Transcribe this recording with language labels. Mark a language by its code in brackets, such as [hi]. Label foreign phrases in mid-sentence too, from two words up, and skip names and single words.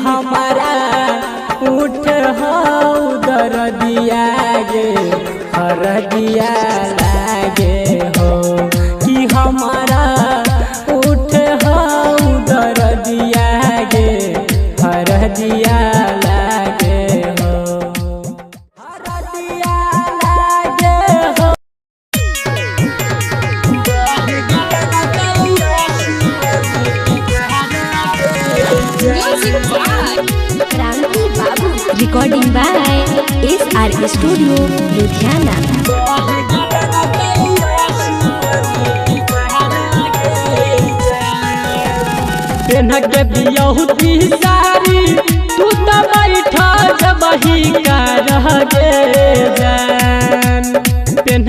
[anp] हमारा उठ हो दर्दिया गे हरदिया लागे हो कि हमारा उठ हो दर्दिया गे हरदिया लागे हो हरदिया लागे हो। [en] Music by क्रांति बाबू। Recording by SR Studio, Ludhiana. [anp] के बियहुती सारी तू तो बैठा जबही का रह गे जान पेन